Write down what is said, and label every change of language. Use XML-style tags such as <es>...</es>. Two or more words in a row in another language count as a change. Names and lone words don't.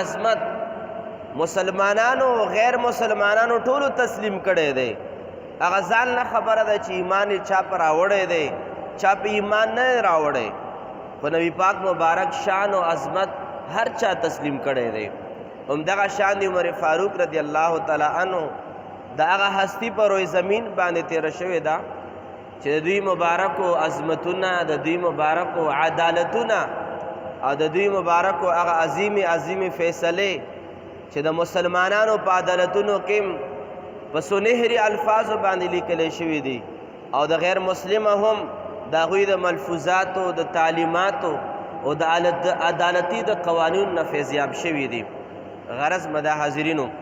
<ps>عظمت مسلمانانو او غیر مسلمانانو ټولو تسلیم کړي دي هغه ځان نه خبره ده چې ایمان چا پر راوړی دی چا په ایمان نه راوړی خو نبی پاک مبارک شان او عظمت هر چا تسلیم کړي دي همدغه شان دی عمر فاروق</ps> <ar>رضی الله تعالی عنہ</ar> <ps>دا هغه هستی پر روی زمین باندې تیر شوی دا چې د دوی مبارکو عظمتونه د دوی مبارکو عدالتونه او د دوی مبارکو هغه عظیم فیصله چې د مسلمانانو په عدالتونو کې په سنهري الفاظ باندې لیکل شوی دي او د غیر مسلمه هم د هغوی د ملفوظاتو د تعلیماتو او د عدالتي د قوانینو نه فیضیاب شوي دي غرض مده حاضرینو</ps>